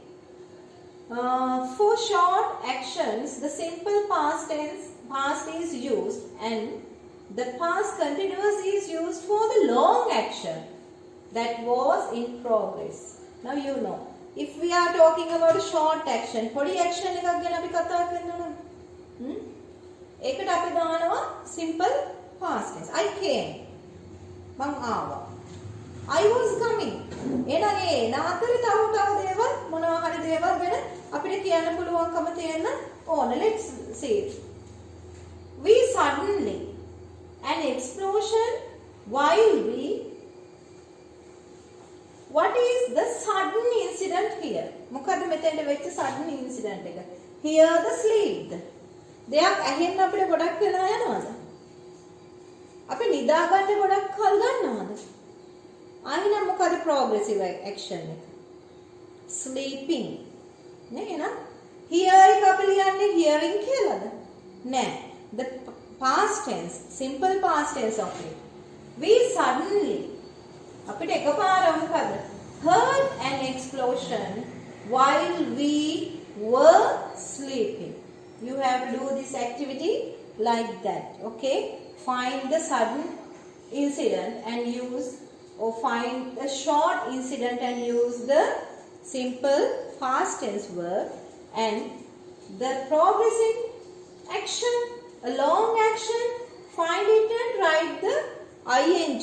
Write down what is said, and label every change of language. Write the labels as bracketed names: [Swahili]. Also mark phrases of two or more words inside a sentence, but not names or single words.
[English] For short actions, the simple past tense past is used and the past continuous is used for the long action that was in progress. Now you know. If we are talking about a short action, [Sinhala] podi action එකක් ගැන අපි කතා කරනවා. ඒකට අපි දානවා [English] simple past tense. I came. [Sinhala] මං ආවා. [English] I was coming. [Sinhala] එහෙනම් ඒ නාතරේ තව දේවල් මොනවා හරි දේවල් ගැන අපිට කියන්න පුළුවන්කම තියෙන ඕන. [English] Let's see. We suddenly, an explosion while we. What is the sudden incident here? [Sinhala] මොකද්ද මෙතෙන්ට වෙච්ච [English] sudden incident [Sinhala] එක? [English] Here the sleep. [Sinhala] දෙයක් ඇහෙන්න අපිට ගොඩක් වෙලා යනවද? අපි නිදාගන්න ගොඩක් කල් ගන්නවද? ආයෙනම් මොකද [English] progressive action [Sinhala] එක? Sleeping. නේ එහෙනම් hear එක අපි ලියන්නේ hearing කියලාද? නෑ. [English] The past tense, simple past tense of it. We suddenly [Sinhala] අපිට එකපාරම මොකද? [English] Heard an explosion while we were sleeping. You have to do this activity like that. Okay? Find the sudden incident and use, or find a short incident and use the simple past tense verb, and the progressive action, a long action, find it and write the ing.